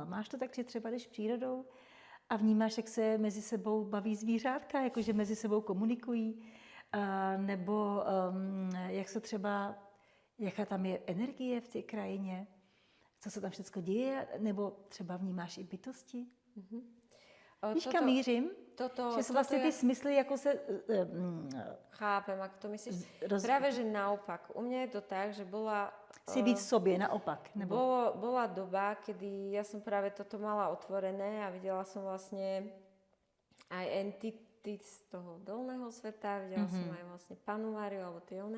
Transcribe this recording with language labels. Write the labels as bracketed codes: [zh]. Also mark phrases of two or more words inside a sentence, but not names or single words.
[cs] Máš to tak, že třeba jdeš přírodou a vnímáš, jak se mezi sebou baví zvířátka, jakože mezi sebou komunikují, nebo jak se třeba, jaká tam je energie v té krajině, co se tam všechno děje, nebo třeba vnímáš i bytosti. Víš, kam mířím? Že jsou vlastně ty smysly, jako se... [sk] Chápem, ako to myslíš. Práve, že naopak. U mňa je to tak, že bola... [cs] Si víc v sobě, naopak. Nebo... [sk] Bola doba, kedy ja som práve toto mala otvorené a videla som vlastne aj entity z toho dolného sveta, videla som aj vlastne Pannu Máriu alebo tie one.